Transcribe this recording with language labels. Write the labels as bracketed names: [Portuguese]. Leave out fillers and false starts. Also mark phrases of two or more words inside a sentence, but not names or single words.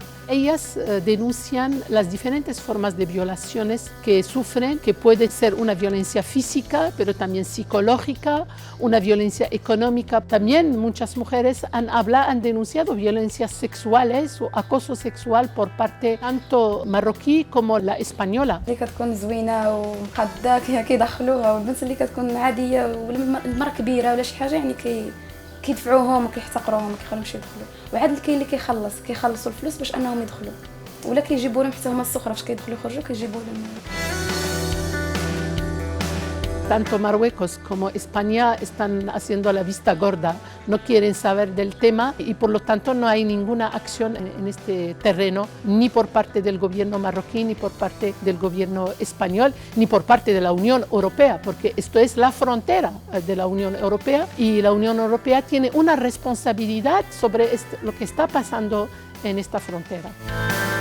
[Spanish] Ellas denuncian las diferentes formas de violaciones que sufren, que puede ser una violencia física, pero también psicológica, una violencia económica. También muchas mujeres han denunciado violencias sexuales o acoso sexual por parte tanto marroquí como la española. [Arabic] اللي كتكون زوينه ومقاده كيدخلوها، والبنت اللي كتكون عاديه والمراه كبيره ولا شي حاجه يعني كيدفعوهم وكيحتقروهم وكيخليهمش يدخلوا. وعاد كاين اللي كيخلصوا الفلوس باش انهم يدخلوا، ولا كيجيبوا لهم حتى هما السخره فاش كيدخلوا يخرجوا كيجيبوا لهم. [Spanish] Tanto Marruecos como España están haciendo la vista gorda, no quieren saber del tema y por lo tanto no hay ninguna acción en este terreno, ni por parte del gobierno marroquí, ni por parte del gobierno español, ni por parte de la Unión Europea, porque esto es la frontera de la Unión Europea y la Unión Europea tiene una responsabilidad sobre lo que está pasando en esta frontera.